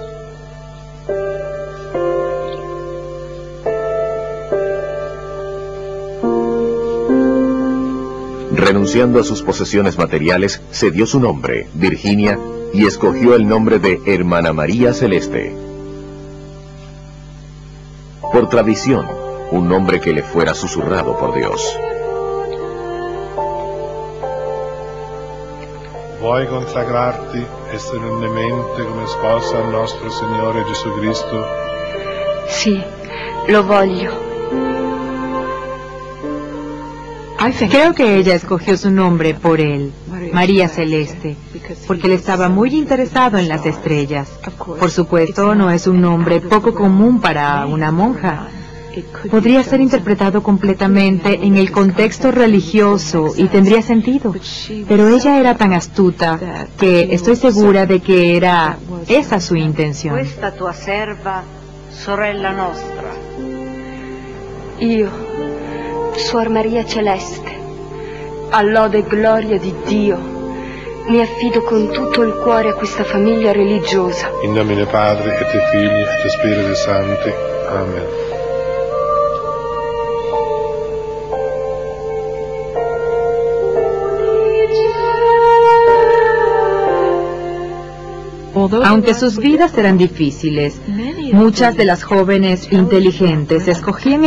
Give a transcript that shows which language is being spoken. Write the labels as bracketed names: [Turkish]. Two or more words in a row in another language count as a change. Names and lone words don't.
[Spanish] Renunciando a sus posesiones materiales, se dio su nombre, Virginia, y escogió el nombre de Hermana María Celeste. Por tradición, un nombre que le fuera susurrado por Dios. [Italian] Vuoi consagrarti solennemente come sposa al nostro Signore Gesù Cristo? Sì, lo voglio. [Spanish] Creo que ella escogió su nombre por él, María Celeste, porque él estaba muy interesado en las estrellas. Por supuesto, no es un nombre poco común para una monja. Podría ser interpretado completamente en el contexto religioso y tendría sentido. Pero ella era tan astuta que estoy segura de que era esa su intención. [Italian] Questa tua serva, sorella nostra. Io, Suor Maria Celeste, a lode e gloria di Dio, mi affido con tutto il cuore a questa famiglia religiosa. [Latin] In nomine Padre, et de Figli, et de Spiriti Sancti. Amen. [Spanish] Aunque sus vidas eran difíciles, muchas de las jóvenes inteligentes escogían